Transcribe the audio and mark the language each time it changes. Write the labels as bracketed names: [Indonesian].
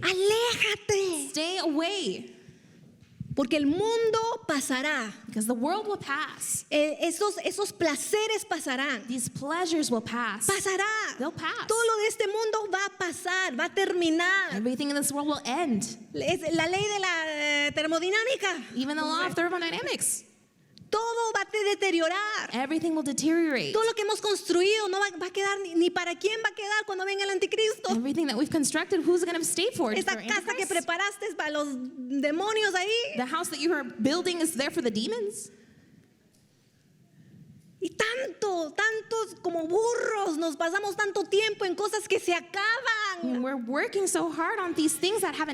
[Spanish] aléjate, [English] Stay away. [Spanish] porque el mundo pasará, [English] Because the world will pass. [Spanish] esos placeres pasarán, [English] These pleasures will pass. [Spanish] pasará, [English] They'll pass. [Spanish] todo lo de este mundo va a pasar, va a terminar. [English] Everything in this world will end. [Spanish] Es la ley de la termodinámica, [English] Even the law of thermodynamics. [Spanish] todo va a deteriorar. [English] Everything will deteriorate. [Spanish] Todo lo que hemos construido no va a quedar ni para quién va a quedar cuando venga el anticristo. [English] Everything that we've constructed, who's going to stay for it? [Spanish] Esa [English] For [Spanish] casa que [English] Antichrist? [Spanish] preparaste es para los demonios ahí. [English] The house that you are building is there for the demons. [Spanish] Y tantos como burros nos pasamos tanto tiempo en cosas que se acaban. [English] And we're working so hard on these things that have an